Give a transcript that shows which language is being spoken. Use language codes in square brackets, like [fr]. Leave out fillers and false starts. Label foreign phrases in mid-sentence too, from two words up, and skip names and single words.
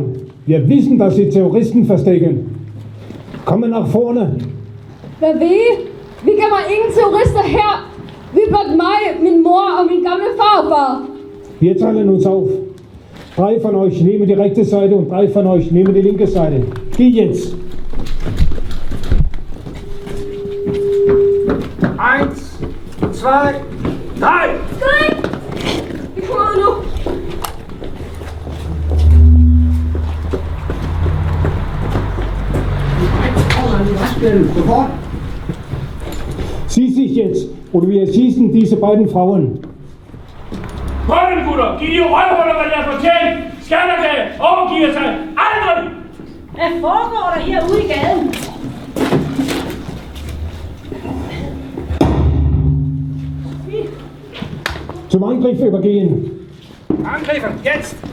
[de] Wir wissen, dass Sie Terroristen verstecken. Kommen nach vorne. [da] Hvad ved I? Vi gemmer ingen terrorister her. Vi er blot mig, min mor og min gamle farfar. [de] Wir teilen uns auf. 3 von euch nehmen die rechte Seite und 3 von euch nehmen die linke Seite. Geh jetzt! 1, 2, 3! [da] Skøn! Vi kommer nu. [de] Sieh sich jetzt, oder wir erschießen diese beiden Frauen. [da] Prøv gutter! Giv de røvhuller, hvad der er fortjent! Skattergade overgiver sig aldrig! Hvad foregår der herude i gaden? [de] Zum Angriff übergehen. Angriffen, jetzt!